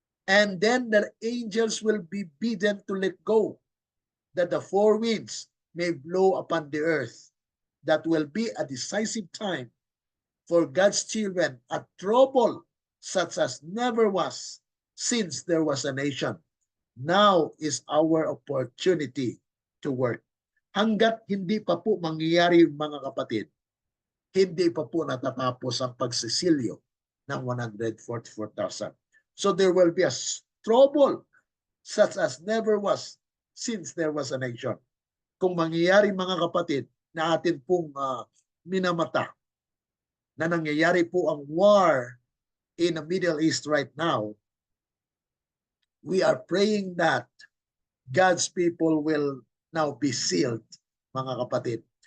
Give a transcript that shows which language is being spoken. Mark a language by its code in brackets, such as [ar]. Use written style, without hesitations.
[en] And then the angels will be bidden to let go, that the four winds may blow upon the earth. That will be a decisive time for God's children, a trouble such as never was since there was a nation. Now is our opportunity to work. [tl] Hanggat hindi pa po mangyayari mga kapatid, hindi pa po natatapos ang pagsisilyo ng 144,000. [en] So there will be a trouble such as never was since there was a nation. [tl] Kung mangyayari mga kapatid na atin pong minamata na nangyayari po ang [en] war in the Middle East right now, we are praying that God's people will now be sealed, [tl] mga kapatid.